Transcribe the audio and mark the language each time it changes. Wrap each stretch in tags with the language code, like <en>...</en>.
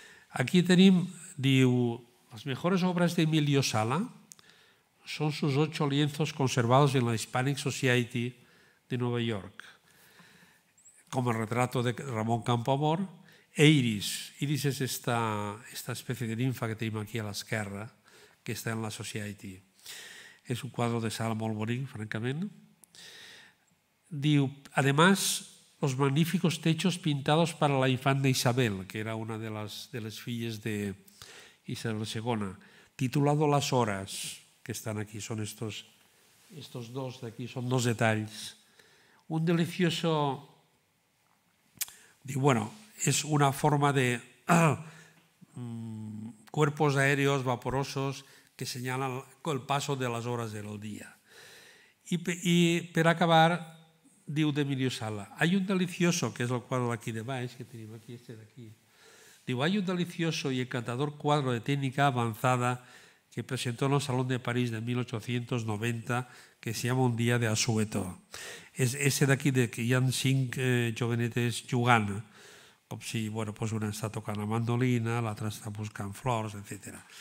<ca>Aquí tenim, diu,</ca> <es>las mejores obras de Emilio Sala son sus 8 lienzos conservados en la Hispanic Society de Nueva York, como el retrato de Ramón Campoamor e Iris.</es> <ca>Iris és esta especie de ninfa que tenim aquí a l'esquerra, que està en la Society. És un quadre de Sala molt bonic, francament.</ca> <es>Diu, además, los magníficos techos pintados para la infanta Isabel,</es> <ca>que era una de les filles</ca> <es>de Isabel II, titulado Las Horas, que están aquí, son estos dos de aquí,</es> <ca>son 2 detalls.</ca> <es>Un delicioso, diu, bueno, es una forma de cuerpos aéreos vaporosos que señalan el paso de las horas del día. Y para acabar, diu de Emilio Sala, hay un delicioso, que es el cuadro aquí</es> <ca>de baix, que tenim aquí,</ca> <es>este de aquí. Diu, hay un delicioso y encantador cuadro de técnica avanzada que presentó en el Salón de París de 1890, que se llama Un día de asueto.</es> <ca>És ese d'aquí que hi ha 5 jovenetes jugant, com si una està tocant la mandolina, l'altra està buscant flors, etc.</ca>